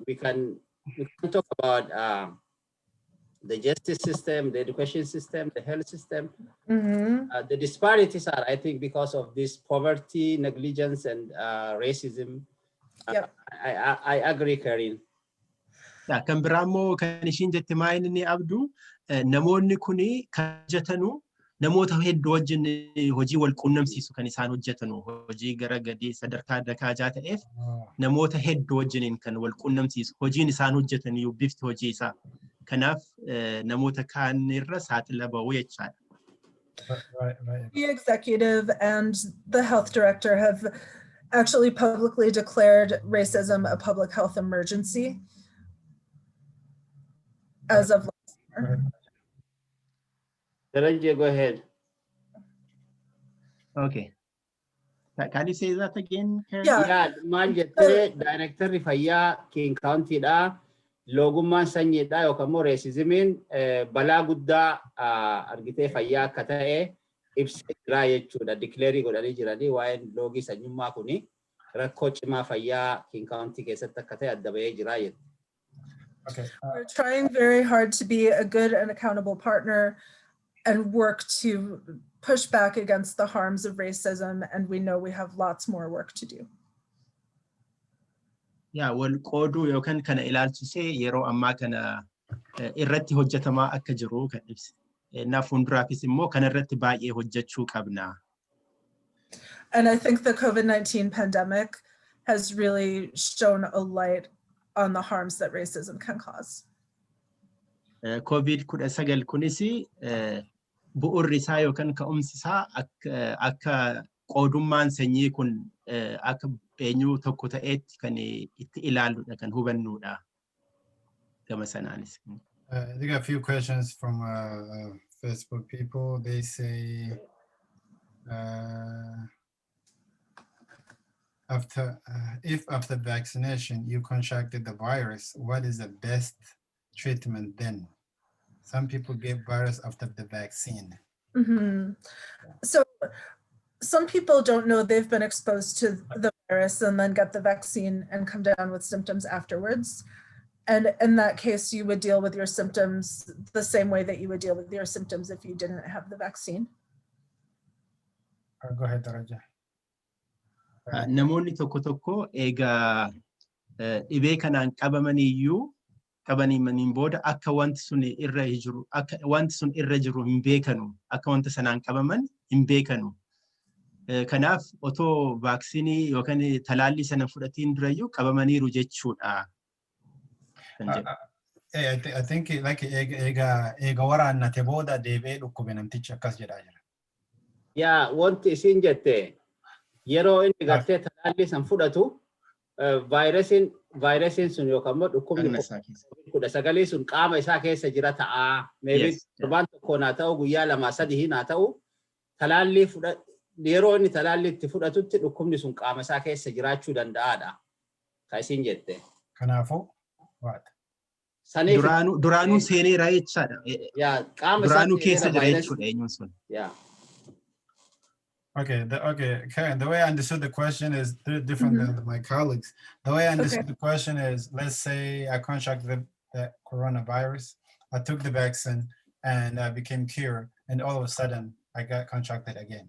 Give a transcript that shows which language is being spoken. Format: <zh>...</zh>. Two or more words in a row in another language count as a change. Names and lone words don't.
<en>We can talk about the justice system, the education system, the health system. The disparities are, I think, because of this poverty, negligence, and racism. Yep. I agree, Karin.</en> <om>Kan biraamoo kan ishiin jette maal inni abduu namoonni kuni kan hojjetanu namoota hedduu wajjin hojii wal quunnamsiisu kan isaan hojjetanu hojii gara gadii sadarkaa dakaajaa ta'eef namoota hedduu wajjiniin kan wal quunnamsiisu hojiin isaan hojjetan iyyuu bifti hojii isaa kanaaf namoota kaan irra saaxila ba'uu jechaadha.</om> <en>The executive and the health director have actually publicly declared racism a public health emergency as of last year. Dharanja, go ahead. Okay. Can you say that again, Karen? Yeah,</en> <om>maal jettee Directorri Fayyaa King County dha. Logummaan sanyiidha yookaan immoo racismiin balaa guddaa argitee fayyaa akka ta'e ibsee jira jechuudha. Declare godhanii jiranii waa'een loogii sanyummaa kuni rakkoo cimaa fayyaa King County keessatti akka ta'e adda bahee jira jechuudha. Okay.</om> <en>We're trying very hard to be a good and accountable partner and work to push back against the harms of racism, and we know we have lots more work to do. Yeah,</en> <om>wal qooduu yookaan kana ilaalchisee yeroo ammaa kana irratti hojjetamaa akka jiru kan ibse. Naaf fuulduraafis immoo kana irratti baay'ee hojjechuu qabna.</om> <en>And I think the COVID-19 pandemic has really shone a light on the harms that racism can cause.</en> <om>COVID-19 kunis bu'uurri isaa yookaan ka'umsi isaa akka qoodummaan sanyii kun akka eenyu tokko ta'etti kan itti ilaaluudha kan hubannudha gama sanaanis.</om> <en>I got a few questions from Facebook people. They say if after vaccination you contracted the virus, what is the best treatment then? Some people get virus after the vaccine. So some people don't know they've been exposed to the virus and then get the vaccine and come down with symptoms afterwards. And in that case, you would deal with your symptoms the same way that you would deal with your symptoms if you didn't have the vaccine. Go ahead, Daraja.</en> <om>Namoonni tokko tokko egaa dhibee kanaan qabamaniyyuu qabamaniin booda akka wanti sun irra jiru hin beekanu akka wanta sanaan qabaman hin beekanu. Kanaaf otoo vaaksiinii yookaan talaallii sana fudhatiin durayyuu qabamaniiru jechuudha.</om> <en>I think like</en> <om>ega waraannate booda deebi'ee dhukkube namtichi akkas jedhaa jira. Yaa wanti isin jette yeroo inni gartee talaallii san fudhatu vaayirasiin sun yookaan immoo dhukkubni COVID-19 sun qaama isaa keessa jira ta'a. Maybe torbaan tokko naa ta'u guyyaa lama sadii naa ta'u talaallii yeroo inni talaallii itti fudhatutti dhukkubni sun qaama isaa keessa jiraachuu danda'aadha. Kan isin jette. Kanaafuu what? Duraanuu seeneera jechaadha. Yaa qaama isaa duraanuu keessa jira jechuudha eenyuun sun.</om> <en>Yeah. Okay, Karen, the way I understood the question is different than my colleagues. The way I understood the question is, let's say I contracted the coronavirus, I took the vaccine, and I became cured, and all of a sudden I got contracted again.</en>